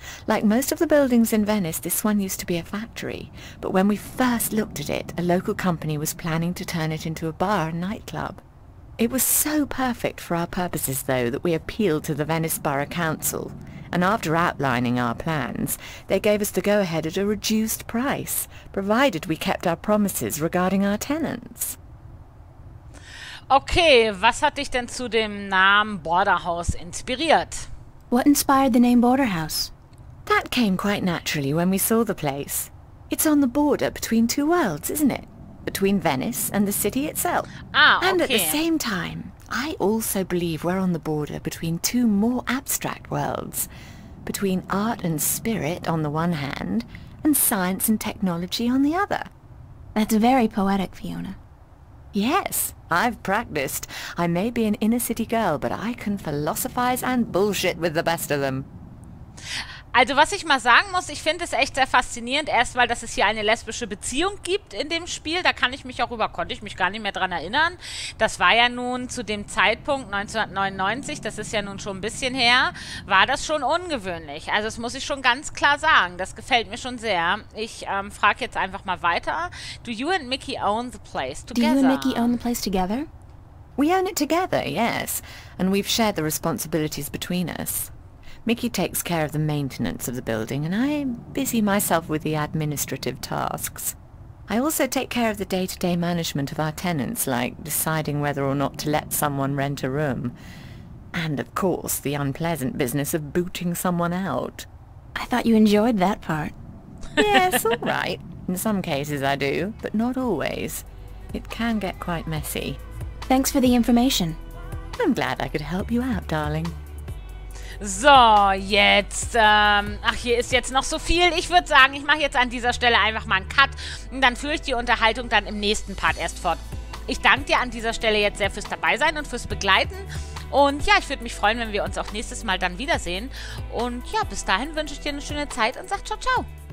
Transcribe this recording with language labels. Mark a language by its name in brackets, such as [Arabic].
[English] Like most of the buildings in Venice, this one used to be a factory, but when we first looked at it, a local company was planning to turn it into a bar and nightclub. It was so perfect for our purposes, though, that we appealed to the Venice Borough Council, and after outlining our plans, they gave us the go-ahead at a reduced price, provided we kept our promises regarding our tenants. [German] Okay, was hat dich denn zu dem Namen Border House inspiriert? [English] What inspired the name Border House? That came quite naturally when we saw the place. It's on the border between two worlds, isn't it? Between Venice and the city itself. Ah, okay. And at the same time, I also believe we're on the border between two more abstract worlds. Between art and spirit on the one hand, and science and technology on the other. That's very poetic, Fiona. Yes, I've practiced. I may be an inner-city girl, but I can philosophize and bullshit with the best of them. [German] Also was ich mal sagen muss, ich finde es echt sehr faszinierend, erst weil dass es hier eine lesbische Beziehung gibt in dem Spiel, da konnte ich mich gar nicht mehr dran erinnern. Das war ja nun zu dem Zeitpunkt 1999, das ist ja nun schon ein bisschen her, war das schon ungewöhnlich. Also das muss ich schon ganz klar sagen, das gefällt mir schon sehr. Ich frage jetzt einfach mal weiter. [English] Do you and Mickey own the place together? Do you and Mickey own the place together? We own it together, yes, and we've shared the responsibilities between us. Mickey takes care of the maintenance of the building, and I busy myself with the administrative tasks. I also take care of the day-to-day management of our tenants, like deciding whether or not to let someone rent a room. And, of course, the unpleasant business of booting someone out. I thought you enjoyed that part. Yes, all right. In some cases I do, but not always. It can get quite messy. Thanks for the information. I'm glad I could help you out, darling. [German] So, jetzt, ach, hier ist jetzt noch so viel. Ich würde sagen, ich mache jetzt an dieser Stelle einfach mal einen Cut und dann führe ich die Unterhaltung dann im nächsten Part erst fort. Ich danke dir an dieser Stelle jetzt sehr fürs Dabeisein und fürs Begleiten. Und ja, ich würde mich freuen, wenn wir uns auch nächstes Mal dann wiedersehen. Und ja, bis dahin wünsche ich dir eine schöne Zeit und sag ciao, ciao.